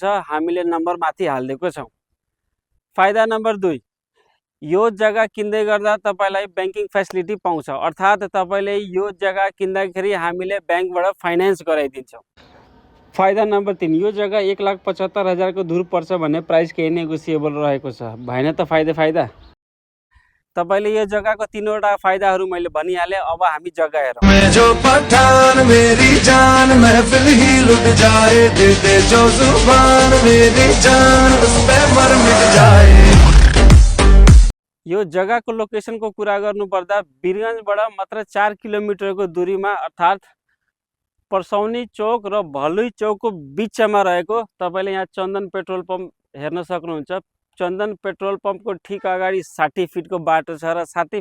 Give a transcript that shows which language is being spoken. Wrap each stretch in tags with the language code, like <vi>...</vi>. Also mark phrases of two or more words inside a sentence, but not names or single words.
<ne>हामीले नम्बर माथि हाल्दिएको छौं। फाइदा नम्बर 2, यो जग्गा किन्दै गर्दा तपाईलाई</ne> <en>banking facility</en> <ne>पाउँछ, अर्थात तपाईले यो जग्गा किन्दाखेरि हामीले बैंकबाट फाइनान्स गराइदिन्छौं। फाइदा नम्बर 3, यो जग्गा 1,75,000 को दूर पर्छ भन्ने प्राइस केही नेगोसिएबल रहेको छ। भएन त फाइदा। तपाईले यो जग्गाको तीनवटा फाइदाहरू मैले भनिहाले। अब हामी जग्गा हेरौँ।</ne> <hi>मैं जो पठान मेरी जान महफिल ही लुट जाए, दे दे जो जुबान मेरी जान उस पे मर मिट जाए।</hi> <ne>यो जग्गाको लोकेसनको कुरा गर्नुपर्दा वीरगञ्जबाट मात्र 4 किलोमिटरको दूरीमा अर्थात पर्सौनी चौक र भलुई चौकको बिचमा रहेको तपाईले यहाँ चन्दन पेट्रोल पम्प हेर्न सक्नुहुन्छ। चन्दन पेट्रोल पम्पको ठीक अगाडि 60 फिटको बाटो छ र 60</ne>